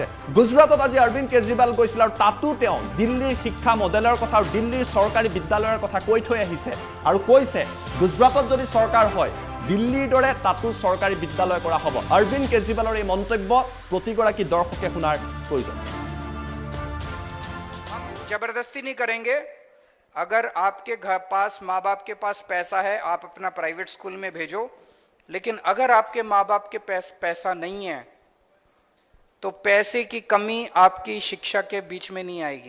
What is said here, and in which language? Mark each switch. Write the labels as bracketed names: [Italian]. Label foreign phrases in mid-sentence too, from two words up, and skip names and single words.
[Assamese] গুজৰাটত আজি অৰবিন্দ কেজৰিৱাল গৈছিল আৰু তাতো তেওঁ দিল্লীৰ শিক্ষা মডেলৰ কথা আৰু দিল্লীৰ চৰকাৰী বিদ্যালয়ৰ কথা কৈ থৈ আহিছে আৰু কৈছে গুজৰাটত যদি চৰকাৰ হয় দিল্লীৰ দৰে তাতো চৰকাৰী বিদ্যালয় কৰা হ'ব। অৰবিন্দ কেজৰিৱালৰ এই মন্তব্য প্ৰতিগৰাকী দৰ্শকে শুনাৰ প্ৰয়োজন আছে। [Hindi] जबरदस्ती नहीं करेंगे। अगर आपके घर पास माँ बाप के पास पैसा है आप अपना प्राइवेट स्कूल में भेजो, लेकिन अगर आपके माँ बाप के पैसा नहीं है तो पैसे की कमी आपकी शिक्षा के बीच में नहीं आएगी।